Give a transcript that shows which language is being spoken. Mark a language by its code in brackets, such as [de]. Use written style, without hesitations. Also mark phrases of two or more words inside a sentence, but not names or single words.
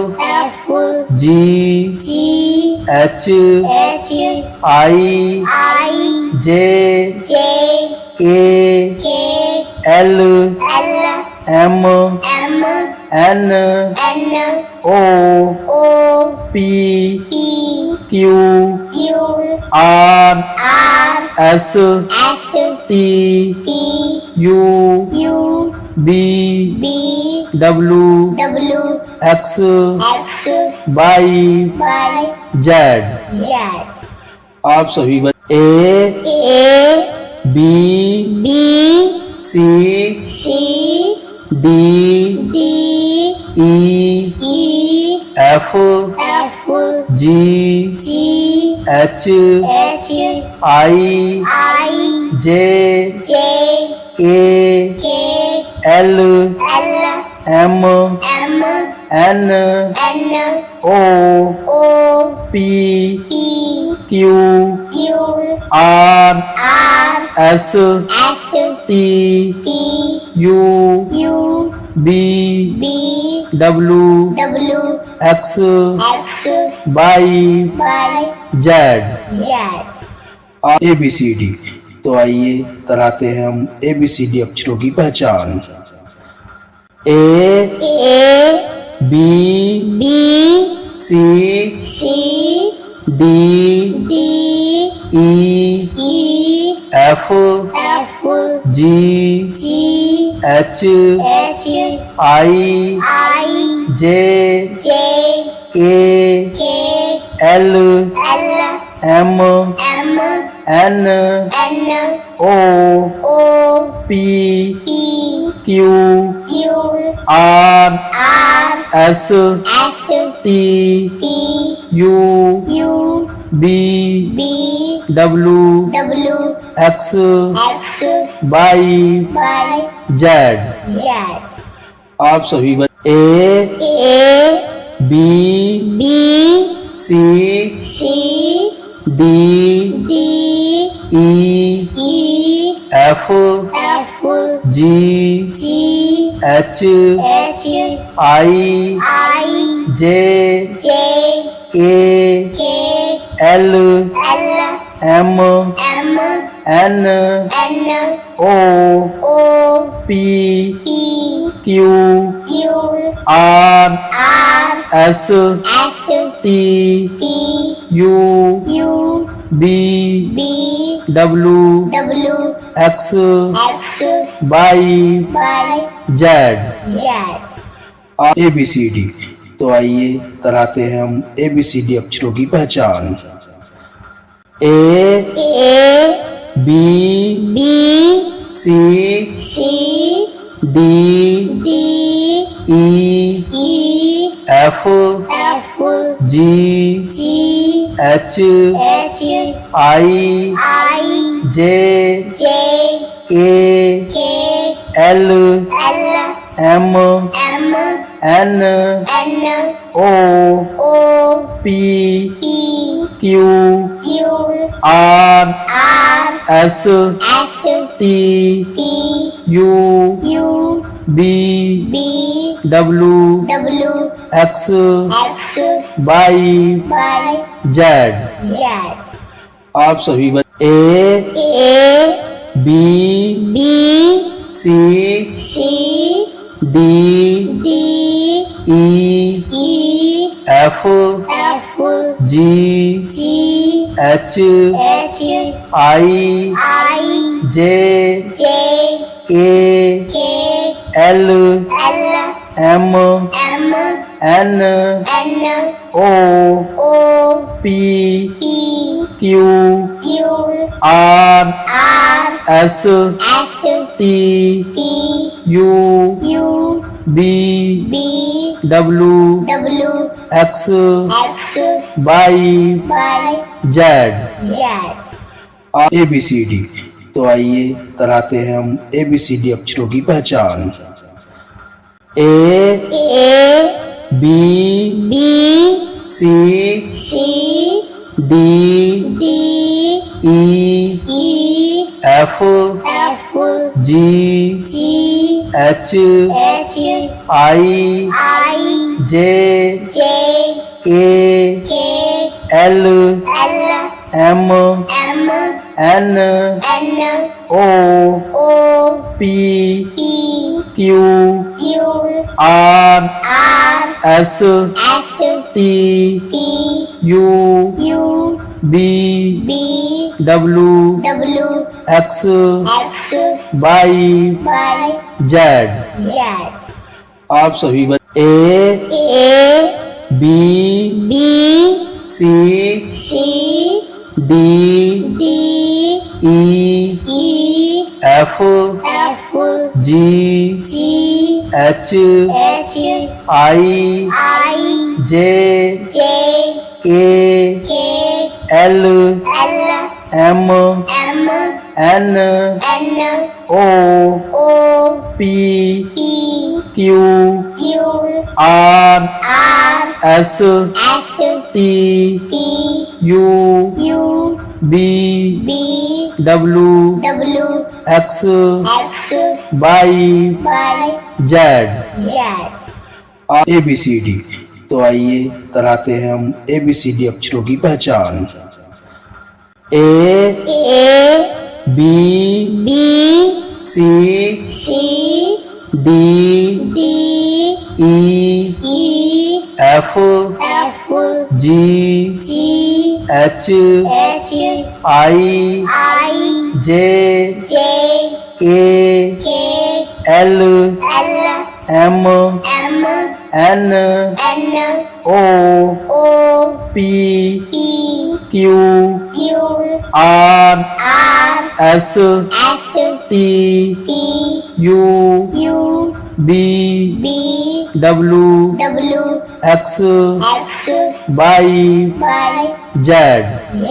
[en] G H I J K L M N O P Q R S T U V W X Y Z। [hi] आप सभी [en] A B C D E F G H I J K L M N O P Q R S T U V W X Y Z। [hi] ABCD। तो आइए कराते हैं हम ABCD अक्षरों की पहचान। [en] A B C D E F G H I J K L M N O P Q R S T U V W X Y Z। [hi] आप सभी [en] A B C D E F G H I J K L M N O P Q R S T U V W X Y Z। [hi] ABCD। तो आइए कराते हैं हम ABCD अक्षरों की पहचान। [en] A B C D E F G H I J K L M N O P Q R S T U V W X Y Z। [hi] आप सभी [en] A B C D E F G H I J K L M N O P Q R S T U V W X Y Z। [hi] ABCD। तो आइए कराते हैं हम ABCD अक्षरों की पहचान। [en] A B C D E F G H I J K L M N O P Q R S T U V W X Y Z। [hi] आप सभी [en] A B C D E F G H I J K L M N O P Q R S T U V W X Y Z। [hi] ABCD। तो आइए कराते हैं हम ABCD अक्षरों की पहचान। [en] A B C D E F G H I J K L M N O P Q R S T U V W X Y Z।